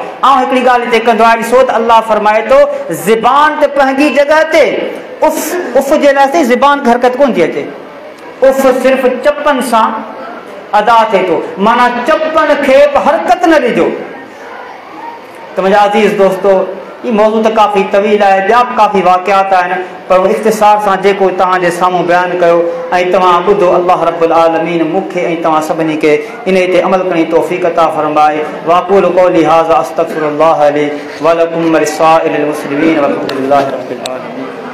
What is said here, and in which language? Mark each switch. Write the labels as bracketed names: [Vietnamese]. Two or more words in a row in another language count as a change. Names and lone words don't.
[Sindhi] ऐं हिकिड़ी ॻाल्हि हिते कंदो आहे, ॾिसो त अल्लाह फरमाए थो ज़बान ते पंहिंजी जॻह ते उफ़ जे लाइ ज़बान खे हरकत कोन थी अचे, उफ़ सिर्फ़ु चपनि सां अदा थिए थो, माना चपनि खे बि हरकत न ॾिजो। त मुंहिंजा अज़ीज़ दोस्तो, [Urdu] یہ موضوع تو کافی طویل ہے, [Sindhi] ॿिया बि काफ़ी वाक़ियात आहिनि, पर इख़्तिसार सां जेको तव्हांजे साम्हूं बयानु कयो ऐं तव्हां ॿुधो, [Arabic] الله رب العالمين [Sindhi] मूंखे ऐं तव्हां सभिनी खे इन ते अमल करण जी तौफ़ीक़ अता फ़रमाए। [Arabic] وأقول قولي هذا أستغفر الله لي ولكم ولسائر المسلمين والحمد لله رب العالمين.